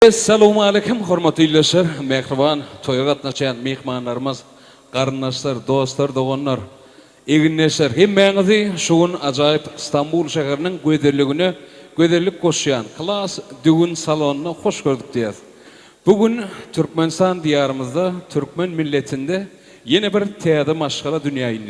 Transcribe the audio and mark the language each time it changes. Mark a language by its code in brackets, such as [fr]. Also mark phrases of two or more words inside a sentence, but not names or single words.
[uz] Assalomu alaykum, hurmatli yo'ldoshlar, mehribon to'yga qatnashgan mehmonlarimiz, qarindoshlar, do'stlar, do'g'onlar, [tk] eginleşler, hemmeňizi şugun ajaýyp İstanbul şäheriniň göderlik goşýan klas düğün salonuna hoş gördük diýär. Bugün Türkmenistan diyarımızda, Türkmen milletinde yeni bir täze maşgala dünýä indi.